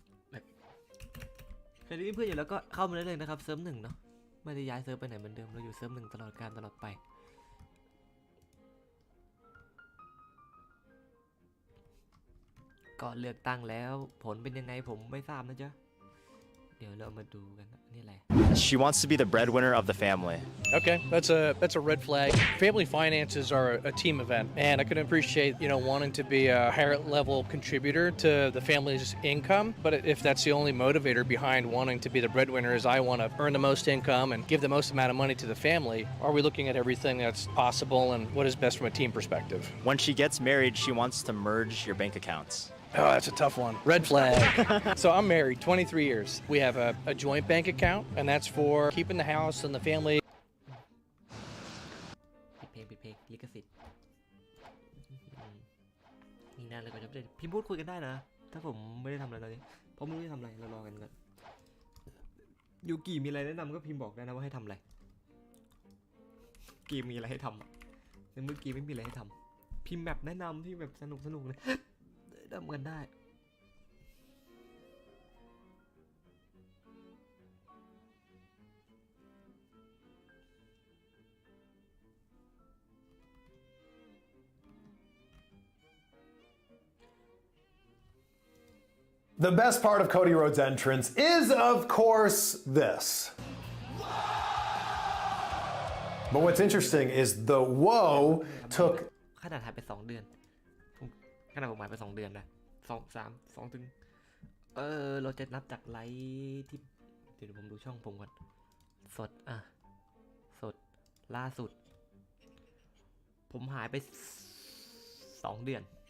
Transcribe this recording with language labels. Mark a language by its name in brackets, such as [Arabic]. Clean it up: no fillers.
[Thai] แบบใครที่เพื่อนอยู่แล้วก็เข้ามาได้เลยนะครับเซิร์ฟ1เนาะไม่ได้ย้ายเซิร์ฟไปไหนเหมือนเดิมเราอยู่เซิร์ฟ1ตลอดกาลตลอดไปก่อนเลือกตั้งแล้วผลเป็นยังไงผมไม่ทราบนะจ๊ะเดี๋ยวเรามาดูกันนี่แหละ [English] She wants to be the breadwinner of the family. Okay, that's a red flag. Family finances are a team event, and I can appreciate wanting to be a higher level contributor to the family's income. But if that's the only motivator behind wanting to be the breadwinner is I want to earn the most income and give the most amount of money to the family, are we looking at everything that's possible and what is best from a team perspective? When she gets married, she wants to merge your bank accounts. Oh, that's a tough one. Red flag. So I'm married 23 years. We have a joint bank account, and that's for keeping the house and the family. [Thai] ปิดเพลงลิขสิทธิ์นี่นานเลยก่อนจะพิมพ์พูดคุยกันได้นะถ้าผมไม่ได้ทำอะไรตอนนี้เพราะไม่รู้จะทำอะไรเรารอกันก่อนยูกิมีอะไรแนะนำก็พิมพ์บอกได้นะว่าให้ทำอะไรกีมีอะไรให้ทำในเมื่อกี้ไม่มีอะไรให้ทำพิมพ์แบบแนะนำที่แบบสนุกเลยทำกันได้ [English] The best part of Cody Rhodes' entrance is, of course, this. But what's interesting is the whoa took [Thai] ขนาดหายไป2 เดือนขนาดผมหายไป2 เดือนนะ2 ถึงเราจะนับจากไลฟ์ที่เดี๋ยวผมดูช่องผมก่อนสดล่าสุดผมหายไป2 เดือน